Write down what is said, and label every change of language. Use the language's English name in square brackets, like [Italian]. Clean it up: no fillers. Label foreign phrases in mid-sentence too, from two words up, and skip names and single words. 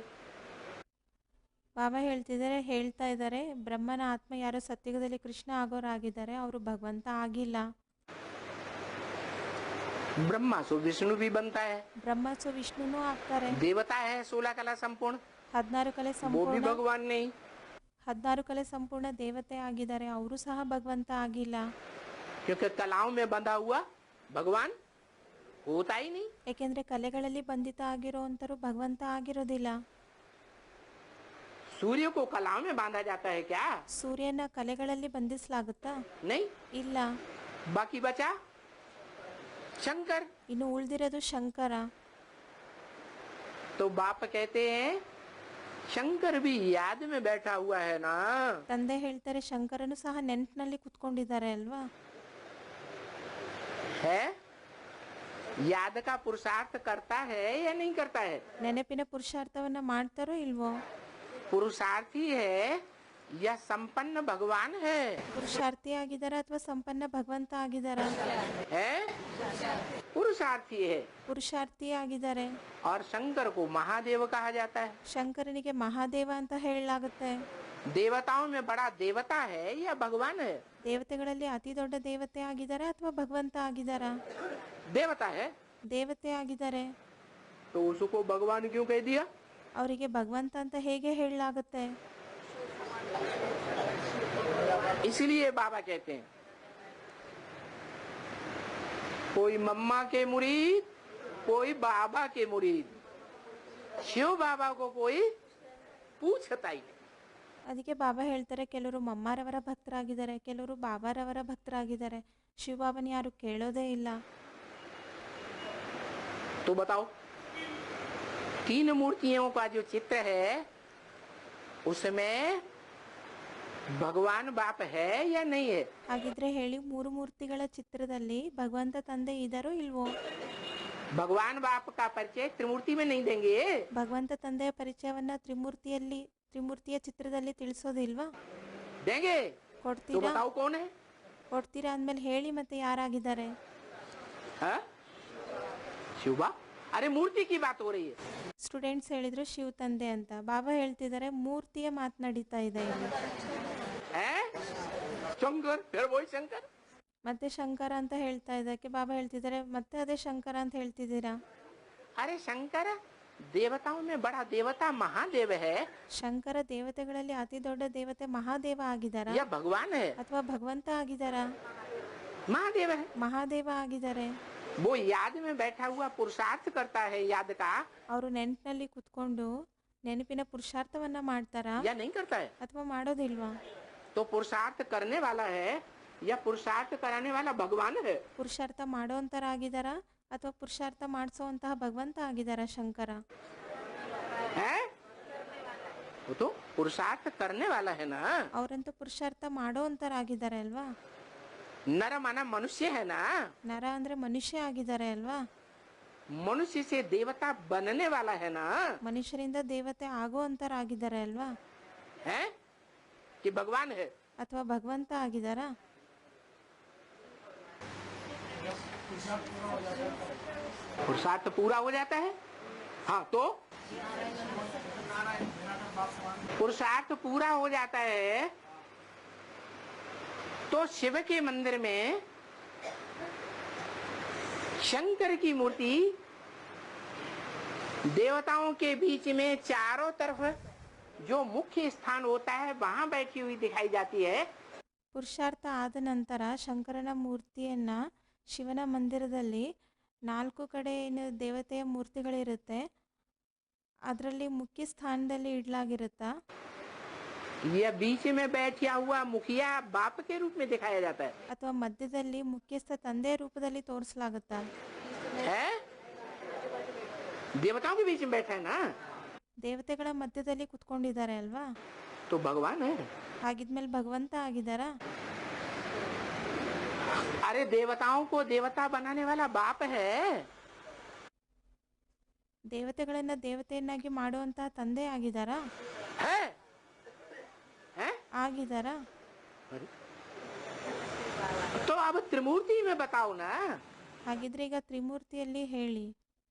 [Kannada] ಬಾಬಾ ಹೇಳ್ತಾ ಇದ್ದಾರೆ ಬ್ರಹ್ಮನ ಆತ್ಮ ಯಾರೋ ಸತ್ಯುಗದಲ್ಲಿ ಕೃಷ್ಣ ಆಗೋರಾಗಿದ್ದಾರೆ, ಅವರು ಭಗವಂತ ಆಗಿಲ್ಲ. [Hindi] ब्रह्मा सो विष्णु भी बनता है, [Kannada] ಬ್ರಹ್ಮ ಸೊ ವಿಷ್ಣುನೂ ಆಗ್ತಾರೆ. [Hindi] देवता है 16 कला संपूर्ण, [Kannada] 16 ಕಲೆ [Hindi] वो भी [Kannada] ಸಂಪೂರ್ಣ, [Hindi] भगवान नहीं. [Kannada] 16 ಕಲೆ ಸಂಪೂರ್ಣ ದೇವತೆ ಆಗಿದ್ದಾರೆ, ಅವರು ಸಹ ಭಗವಂತ ಆಗಿಲ್ಲ. [Hindi] क्योंकि कलाओं में बंधा हुआ भगवान होता ही नहीं. [Kannada] ಏಕೆಂದ್ರೆ ಕಲೆಗಳಲ್ಲಿ ಬಂಧಿತ ಆಗಿರೋಂಥರು ಭಗವಂತ ಆಗಿರೋದಿಲ್ಲ. [Hindi] सूर्य को कलाओं में बांधा जाता है क्या? [Kannada] ಸೂರ್ಯನ ಕಲೆಗಳಲ್ಲಿ ಬಂಧಿಸಲಾಗುತ್ತಾ? [Hindi] नहीं. [Kannada] ಇಲ್ಲ. [Hindi] बाकी बचा शंकर. [Kannada] ಇನ್ನು ಉಳಿದಿರೋದು ಶಂಕರ. [Hindi] तो बाप कहते हैं शंकर भी याद में बैठा हुआ है ना. [Kannada] ತಂದೆ ಹೇಳ್ತಾರೆ ಶಂಕರನು ಸಹ ನೆನಪಿನಲ್ಲಿ ಕುತ್ಕೊಂಡಿದ್ದಾರೆ ಅಲ್ವಾ. [Hindi] है याद का पुरुषार्थ करता है या नहीं करता है? [Kannada] ನೆನಪಿನ ಪುರುಷಾರ್ಥವನ್ನ ಮಾಡ್ತಾರೋ ಇಲ್ವೋ? [Hindi] पुरुषार्थी है या संपन्न भगवान है? [Kannada] ಪುರುಷಾರ್ಥಿ ಆಗಿದಾರ ಅಥವಾ ಸಂಪನ್ನ ಭಗವಂತ ಆಗಿದಾರ? [Hindi] है पुरुषार्थी है. [Kannada] ಪುರುಷಾರ್ಥಿ ಆಗಿದ್ದಾರೆ. [Hindi] और शंकर को महादेव कहा जाता है. [Kannada] ಶಂಕರನಿಗೆ ಮಹಾದೇವ ಅಂತ ಹೇಳಲಾಗುತ್ತೆ. [Hindi] देवताओं में बड़ा देवता है या भगवान है? [Kannada] ದೇವತೆಗಳಲ್ಲಿ ಅತಿ ದೊಡ್ಡ ದೇವತೆ ಆಗಿದಾರ ಅಥವಾ ಭಗವಂತ ಆಗಿದಾರ? [Hindi] देवता है. [Kannada] ದೇವತೆ ಆಗಿದ್ದಾರೆ. [Hindi] तो उसको भगवान क्यों कह दिया? [Kannada] ಅವರಿಗೆ ಭಗವಂತ ಅಂತ ಹೇಗೆ ಹೇಳಲಾಗುತ್ತೆ? [Hindi] इसलिए बाबा कहते हैं कोई मम्मा के मुरीद, कोई बाबा के मुरीद, शिव बाबा को कोई पूछता ही नहीं. [Kannada] ಅದಕ್ಕೆ ಬಾಬಾ ಹೇಳ್ತಾರೆ ಕೆಲವರು ಮಮ್ಮಾರವರ ಭಕ್ತರಾಗಿದ್ದಾರೆ, ಕೆಲವರು ಬಾಬಾರವರ ಭಕ್ತರಾಗಿದ್ದಾರೆ, ಶಿವಬಾಬನ ಯಾರು ಕೇಳೋದೇ ಇಲ್ಲ. [Hindi] तो बताओ 3 मूर्तियों का जो चित्र है उसमें भगवान बाप है या नहीं है? [Kannada] ಹಾಗಿದ್ರೆ ಹೇಳಿ, 3 ಮೂರ್ತಿಗಳ ಚಿತ್ರದಲ್ಲಿ ಭಗವಂತ ತಂದೆ ಇದಾರೋ ಇಲ್ವೋ? [Hindi] भगवान बाप का परिचय त्रिमूर्ति में नहीं देंगे. [Kannada] ಭಗವಂತ ತಂದೆಯ ಪರಿಚಯವನ್ನ ತ್ರಿಮೂರ್ತಿಯ ಚಿತ್ರದಲ್ಲಿ ತಿಳಿಸೋದಿಲ್ವಾ? [Hindi] देंगे. तो [Kannada] ಕೊಡ್ತೀರಾ? [Hindi] बताओ कौन है? [Kannada] ಕೊಡ್ತೀರಾ ಅಂದ್ಮೇಲೆ ಹೇಳಿ ಮತ್ತೆ ಯಾರಾಗಿದ್ದಾರೆ? [Hindi] हाँ? शिव बाप. अरे मूर्ति की बात हो रही है. [Kannada] ಸ್ಟೂಡೆಂಟ್ಸ್ ಹೇಳಿದ್ರು ಶಿವ ತಂದೆ ಅಂತ. ಬಾಬಾ ಹೇಳ್ತಿದ್ದಾರೆ ಮೂರ್ತಿಯ ಮಾತು ನಡೀತಾ ಇದೆ ಇಲ್ಲಿ. [Hindi] हैं? शंकर, फिर वही शंकर. [Kannada] ಮತ್ತೆ ಶಂಕರ ಅಂತ ಹೇಳ್ತಾ ಇದಕ್ಕೆ ಬಾಬಾ ಹೇಳ್ತಿದ್ದಾರೆ ಮತ್ತೆ ಅದೇ ಶಂಕರ ಅಂತ ಹೇಳ್ತಿದ್ದೀರಾ. [Hindi] अरे शंकर देवताओं में बड़ा देवता महादेव है [Kannada] ಶಂಕರ ದೇವತೆಗಳಲ್ಲಿ ಅತಿ ದೊಡ್ಡ ದೇವತೆ ಮಹಾದೇವ ಆಗಿದಾರ [Hindi] या भगवान है? [Kannada] ಅಥವಾ ಭಗವಂತ ಆಗಿದಾರ? [Hindi] महादेव है. [Kannada] ಮಹಾದೇವ ಆಗಿದ್ದಾರೆ. [Hindi] वो याद में बैठा हुआ पुरुषार्थ करता है याद का [Kannada] ಅವರು ನೆನಪಿನಲ್ಲಿ ಕುತ್ಕೊಂಡು ನೆನಪಿನ ಪುರುಷಾರ್ಥವನ್ನ ಮಾಡ್ತಾರಾ [Hindi] या नहीं करता है? [Kannada] ಅಥವಾ ಮಾಡೋದಿಲ್ವಾ? [Hindi] तो पुरुषार्थ करने वाला है या पुरुषार्थ कराने वाला भगवान है? [Kannada] ಪುರುಷಾರ್ಥ ಮಾಡೋಂಥರಾಗಿದ್ದಾರಾ ಅಥವಾ ಪುರುಷಾರ್ಥ ಮಾಡಿಸೋಂತಹ ಭಗವಂತ ಆಗಿದ್ದಾರಾ ಶಂಕರ? [Hindi] है वो तो पुरुषार्थ करने वाला है ना। [Kannada] ಅವರಂತೂ ಪುರುಷಾರ್ಥ ಮಾಡೋಂಥರಾಗಿದ್ದಾರೆ ಅಲ್ವಾ? [Hindi] नर माना मनुष्य है ना। [Kannada] ನರ ಅಂದ್ರೆ ಮನುಷ್ಯ ಆಗಿದ್ದಾರೆ ಅಲ್ವಾ? [Hindi] मनुष्य से देवता बनने वाला है ना। [Kannada] ಮನುಷ್ಯರಿಂದ ದೇವತೆ ಆಗುವಂತರಾಗಿದ್ದಾರೆ ಅಲ್ವಾ? [Hindi] है कि भगवान है? [Kannada] ಅಥವಾ ಭಗವಂತ ಆಗಿದ್ದಾರಾ? [Hindi] पुरुषार्थ पूरा हो जाता है। हाँ तो पुरुषार्थ पूरा हो जाता है तो शिव के मंदिर में शंकर की मूर्ति देवताओं के बीच में चारों तरफ जो मुख्य स्थान होता है वहां बैठी हुई दिखाई जाती है। [Kannada] ಪುರುಷಾರ್ಥ ಆದ ನಂತರ ಶಂಕರನ ಮೂರ್ತಿಯನ್ನ ಶಿವನ ಮಂದಿರದಲ್ಲಿ 4 ಕಡೆ ಏನು ದೇವತೆಯ ಮೂರ್ತಿಗಳಿರುತ್ತೆ ಅದರಲ್ಲಿ ಮುಖ್ಯ ಸ್ಥಾನದಲ್ಲಿ ಇಡಲಾಗಿರುತ್ತಾ? [Hindi] यह बीच में बैठा हुआ मुखिया बाप के रूप में दिखाया जाता है। [Kannada] ಅಥವಾ ಮಧ್ಯದಲ್ಲಿ ಮುಖ್ಯಸ್ಥ ತಂದೆಯ ರೂಪದಲ್ಲಿ ತೋರಿಸಲಾಗುತ್ತಾ? [Hindi] है देवताओं के बीच में बैठा है ना। [Kannada] ದೇವತೆಗಳ ಮಧ್ಯದಲ್ಲಿ ಕುತ್ಕೊಂಡಿದ್ದಾರೆ ಅಲ್ವಾ? [Hindi] तो भगवान है। [Kannada] ಹಾಗಿದ್ಮೇಲೆ ಭಗವಂತ ಆಗಿದ್ದಾರಾ? [Hindi] अरे देवताओं को देवता बनाने वाला बाप है। [Kannada] ದೇವತೆಗಳನ್ನ ದೇವತೆಯನ್ನಾಗಿ ಮಾಡುವಂತಹ ತಂದೆ ಆಗಿದ್ದಾರಾ? [Hindi] है हैं? [Kannada] ಆಗಿದ್ದಾರಾ? [Hindi] तो अब त्रिमूर्ति में बताओ ना। [Kannada] ಹಾಗಿದ್ರೆ ಈಗ ತ್ರಿಮೂರ್ತಿಯಲ್ಲಿ ಹೇಳಿ.